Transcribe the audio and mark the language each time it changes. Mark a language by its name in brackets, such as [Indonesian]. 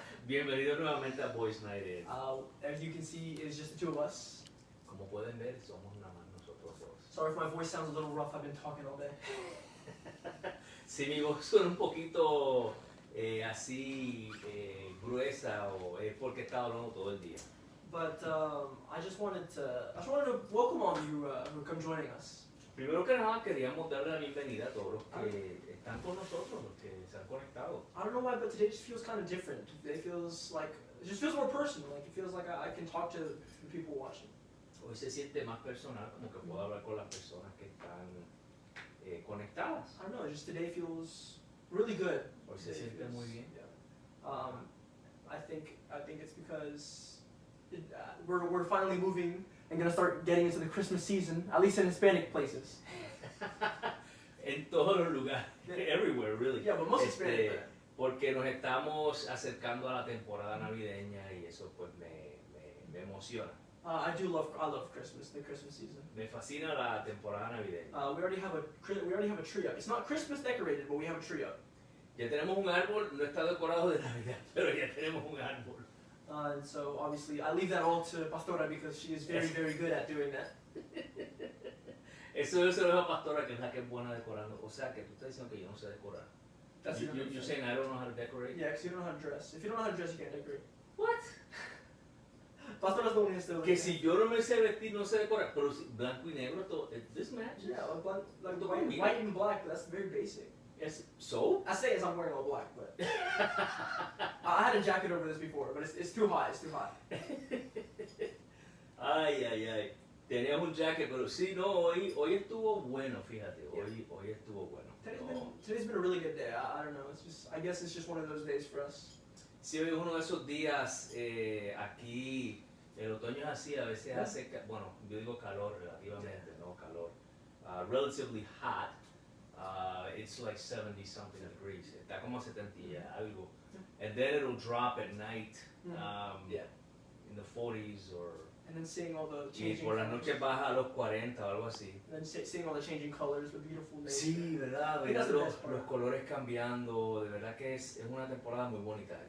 [Spanish] Bienvenido nuevamente a Boys Night In. [English] As you can see, it's just the two of us. [Spanish] Como pueden ver, somos nada más nosotros dos. [English] Sorry if my voice sounds a little rough, I've been talking all day. [Spanish] Si mi voz suena un poquito así gruesa o es porque he estado hablando todo el día. [English] But I just wanted to welcome all of you who come joining us. [Spanish] Primero que nada queríamos darle la bienvenida a todos los que están con nosotros, los que se han conectado. [English] I don't know why, but today just feels kind of different. It just feels more personal. Like it feels like I can talk to the people watching. [Spanish] Hoy se siente más personal, como que puedo hablar con las personas que están conectadas. I don't know, just today feels really good. Hoy se siente muy bien. [English] Yeah. I think it's because we're finally moving and gonna start getting into the Christmas season, at least in Hispanic places. [Spanish] En todos los lugares, [English] everywhere really. Yeah, but most Hispanic. [Spanish] Porque nos estamos acercando a la temporada navideña y eso pues me emociona. [English] I love Christmas, the Christmas season. [Spanish] Me fascina la temporada navideña. [English] We already have a tree up. It's not Christmas decorated, but we have a tree up. [Spanish] Ya tenemos un árbol, no está decorado de Navidad, pero ya tenemos un árbol. [English] And so obviously I leave that all to Pastora because she is very, very good at doing that. [Spanish] Eso se lo dejo a Pastora, que es la que es buena decorando. O sea, que tú estás diciendo que yo no sé decorar. [English] You're saying I don't know how to decorate? Yeah, because you don't know how to dress. If you don't know how to dress, you can't decorate. What? Pastora's the one who has to. [Spanish] Que si yo no me sé vestir, no sé decorar. Pero si blanco y negro, todo, [English] this matches. Yeah, like white and black, that's very basic. So? I say as I'm wearing all black, but I had a jacket over this before, but it's too hot. It's too hot. Ay. [Spanish] Tenías un jacket, pero sí, no, hoy estuvo bueno, fíjate. Hoy estuvo bueno. [English] Today's been a really good day. I don't know. I guess it's just one of those days for us. [Spanish] Sí, hoy es uno de esos días aquí. El otoño es así, a veces hace, bueno, yo digo calor relativamente, no calor. [English] Relatively hot. It's like 70 something degrees. [Spanish] Está como a 70 algo. [English] And then it'll drop at night in the 40s or. And then seeing all the changing. [Spanish] Y por la noche baja a los 40 o algo así. [English] And then seeing all the changing colors, the beautiful nature. [Spanish] Sí, verdad, los colores cambiando, de verdad que es una temporada muy bonita.